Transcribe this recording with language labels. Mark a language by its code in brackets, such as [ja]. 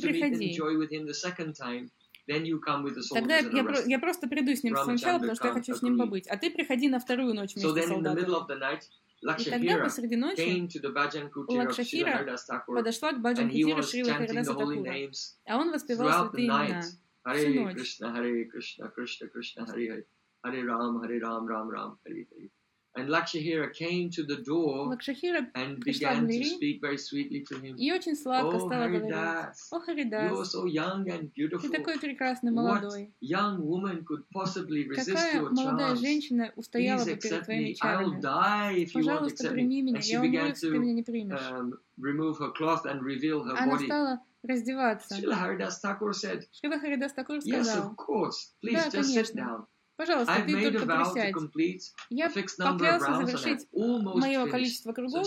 [en] to meet and enjoy with him the second time, then you come with the soldiers [ru] тогда [en] and arrest. [ru] Тогда я просто приду с ним сначала, потому что я хочу с ним побыть. А ты приходи на вторую ночь вместе с солдатами. [en] So then in the middle of the night, [ru] Лакшахира подошла к Баджан Кутира Шрила Харидаса Такура. А он воспевал святые имена всю ночь. [sa] Hare Krishna, Hare Krishna, Krishna Krishna, Hare Hare. Hare Ram, Hare Ram, Ram Ram, Hare Hare. [en] And Lakshahira came to the door and began to speak very sweetly to him. [ru] И очень сладко стала говорить. О, Харидас, [en] you are so young and beautiful. [ru] Ты такой прекрасный, молодой. What young woman could possibly resist your charms? Какая молодая женщина устояла бы перед твоими чарами? Пожалуйста, прими меня, я умру, если ты меня не примешь. Она стала раздеваться. [en] Шрила Харидас Такур said, [ru] Шрила Харидас Такур сказал, [en] yes, of course, please [ru] да, [en] just sit down. [ru] Пожалуйста, ты только присядь. Я поклялся завершить мое количество кругов.